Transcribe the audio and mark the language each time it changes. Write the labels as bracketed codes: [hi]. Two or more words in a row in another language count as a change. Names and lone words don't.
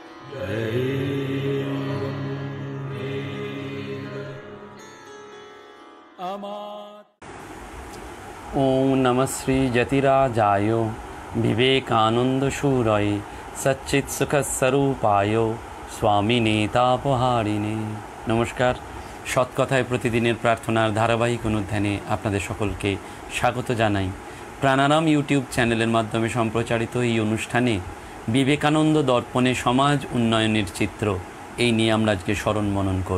[sa] ओम नमः श्री जतिराजाय विवेकानंद शूरय सच्चित सुख स्वरूपाय स्वामिने तापहारिणे। [bn] नमस्कार। সৎকথায় প্রতিদিনের প্রার্থনার ধারাবাহিক অনুধ্যানে আপনাদের সকলকে স্বাগত জানাই। প্রাণারাম ইউটিউব চ্যানেলের মাধ্যমে সম্প্রচারিত এই অনুষ্ঠানে বিবেকানন্দ দর্পণে সমাজ উন্নয়নের চিত্র, এই নিয়ে আমরা আজকে স্মরণ মনন করব।